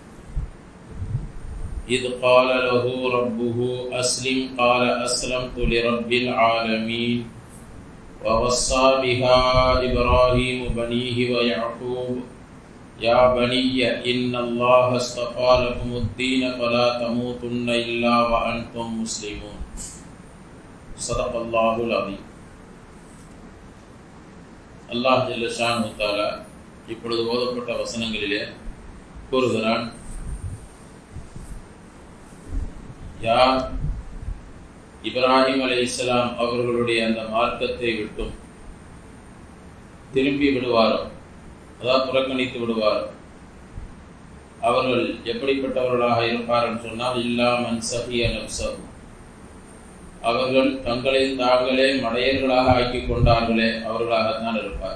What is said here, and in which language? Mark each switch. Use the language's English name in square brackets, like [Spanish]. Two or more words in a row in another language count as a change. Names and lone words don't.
[Arabic] إذ قال له ربه أسلم قال أسلمت لرب العالمين ووصى بها إبراهيم بنيه ويعقوب يا بني إن الله اصطفى لكم الدين فلا تموتن إلا وأنتم مسلمون صدق الله العظيم. [Tamil] அல்லாஹ் [Arabic] جل شأنه تعالى [Tamil] இப்பொழுது ஓதப்பட்ட வசனங்களிலே கூறுகிறான், யார் இப்ராஹிம் அலைஹிஸ்ஸலாம் அவர்களுடைய அந்த மார்க்கத்தை விட்டும் திரும்பி விடுவாரோ, அதாவது புறக்கணித்து விடுவாரோ, அவர்கள் எப்படிப்பட்டவர்களாக இருப்பார்கள் சொன்னால், [Arabic] إلا من سفه نفسه, [Tamil] அவர்கள் தங்களை தாங்களே மடையர்களாக ஆக்கிக் கொண்டார்களே அவர்களாகத்தான் இருப்பார்.